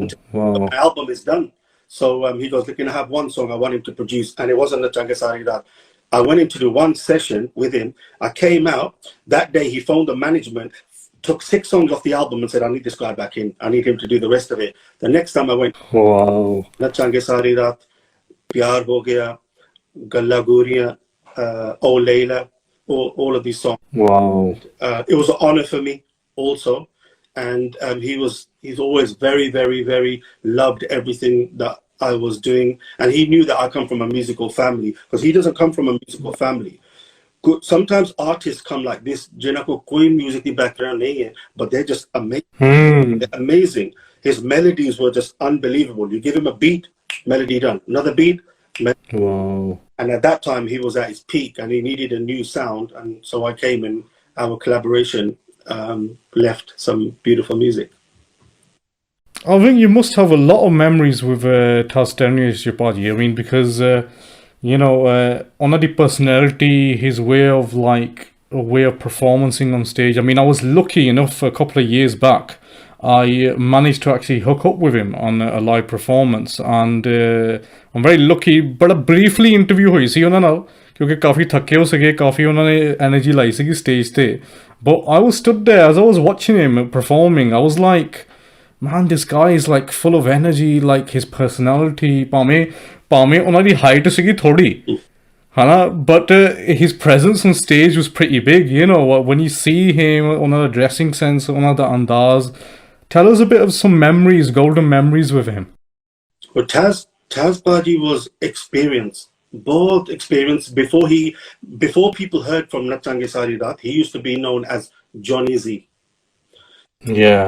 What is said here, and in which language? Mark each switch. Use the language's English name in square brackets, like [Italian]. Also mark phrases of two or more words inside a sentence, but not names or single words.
[English] My album is done. So he goes, can I have one song I want him to produce? And it wasn't Nachangeh Saari Raat. I went in to do one session with him. I came out. That day he phoned the management, took 6 songs off the album and said, I need this guy back in. I need him to do the rest of it. The next time I went, wow. Nachangeh Saari Raat, Pyar Ho Gaya, Galla Guriya, O Layla, all of these songs. Wow. It was an honor for me also. And he's always very, very, very loved everything that I was doing. And he knew that I come from a musical family, because he doesn't come from a musical family. Sometimes artists come like this, [Hindi] जिन्हें को कोई [English] music background [Hindi] नहीं है, [English] but they're just amazing. They're amazing. His melodies were just unbelievable. You give him a beat, melody done. Another beat, wow. And at that time he was at his peak and he needed a new sound. And so I came and our collaboration left some beautiful music. I think you must have a lot of memories with Taz Jabadi. I mean, because on the personality, his way of performing on stage. I mean, I was lucky enough a couple of years back, I managed to actually hook up with him on a live performance, and I'm very lucky. But a briefly interview [Punjabi] ਹੋਈ ਸੀ ਉਹਨਾਂ ਨਾਲ, ਕਿਉਂਕਿ ਕਾਫ਼ੀ ਥੱਕੇ ਹੋ ਸਕੇ, ਕਾਫ਼ੀ ਉਹਨਾਂਨੇ energy ਲਾਈ ਸੀ stage ਤੇ. [English] But I was stood there as I was watching him performing. I was like, man, this guy is like full of energy, like his personality. [Punjabi] ਭਾਵੇਂ ਉਹਨਾਂ ਦੀ height ਸੀਗੀ ਥੋੜੀ, [English] hana, but his presence on stage was pretty big. When you see him, [Punjabi] ਉਹਨਾਂ ਦਾ [English] dressing sense, [Punjabi] ਉਹਨਾਂ ਦਾ andaz. [English] Tell us a bit of some memories, golden memories with him. Well, Taz Badi was experienced, both experienced. Before people heard from Nachangeh Saari Raat, he used to be known as Johnny Z. Yeah.